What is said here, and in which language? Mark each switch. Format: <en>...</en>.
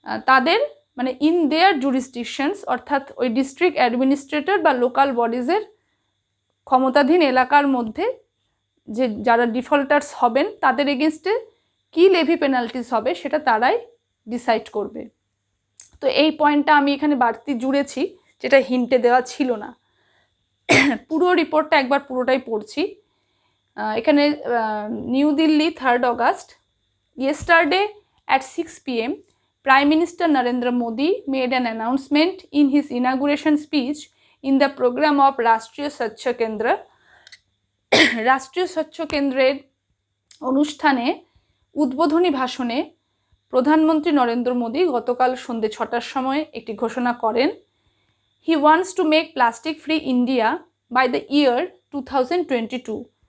<bn>তাদের, মানে</bn> <en>in their jurisdictions,</en> <bn>অর্থাৎ ওই ডিস্ট্রিক্ট অ্যাডমিনিস্ট্রেটর বা লোকাল বডিজের ক্ষমতাধীন এলাকার মধ্যে যে যারা ডিফল্টার্স হবেন তাদের এগেনস্টে কী লেভি পেনাল্টিস হবে সেটা তারাই ডিসাইড করবে। তো এই পয়েন্টটা আমি এখানে বাড়তি জুড়েছি, যেটা হিন্টে দেওয়া ছিল না। পুরো রিপোর্টটা একবার পুরোটাই পড়ছি। এখানে new Delhi 3 August,</bn> <en>yesterday at 6 p.m. Prime Minister Narendra Modi made an announcement in his inauguration speech in the program of Rashtriya Swachh Kendra.</en> <bn>রাষ্ট্রীয় স্বচ্ছ কেন্দ্রের অনুষ্ঠানে উদ্বোধনী ভাষণে প্রধানমন্ত্রী নরেন্দ্র মোদী গতকাল সন্ধ্যে 6টার সময় একটি ঘোষণা করেন।</bn> <en>He wants to make plastic free India by the year 2022।</en>